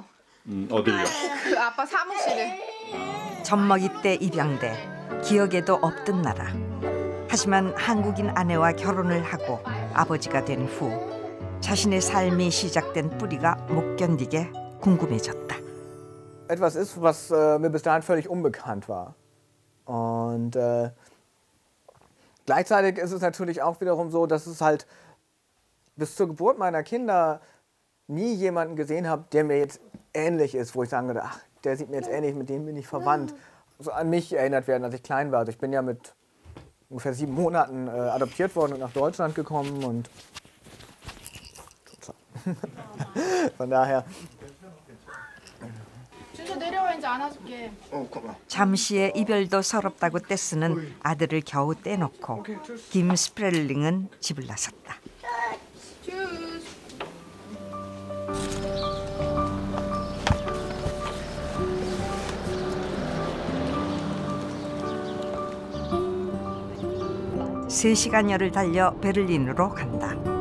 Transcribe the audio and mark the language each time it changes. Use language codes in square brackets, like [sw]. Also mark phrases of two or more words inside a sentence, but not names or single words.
[ko] 어딜요? 그 아빠 사무실에. 젖먹이 때 입양돼 기억에도 없던 나라. 하지만 한국인 아내와 결혼을 하고 아버지가 된 후 자신의 삶이 시작된 뿌리가 못 견디게 궁금해졌다. [de] Etwas ist, was mir bis dahin völlig unbekannt war. Und gleichzeitig ist es natürlich auch wiederum so, dass es halt bis zur Geburt meiner Kinder nie jemanden gesehen habe, der mir jetzt ähnlich ist, wo ich sagen würde, ach, der sieht mir jetzt ähnlich, mit dem bin ich verwandt. So an mich erinnert werden, als ich klein war. Also ich bin ja mit ungefähr 7 Monaten adoptiert worden und nach Deutschland gekommen und von daher. [ko] 잠시의 이별도 서럽다고 떼쓰는 아들을 겨우 떼놓고 김 스프렐링은 집을 나섰다. 세 시간여를 달려 베를린으로 간다.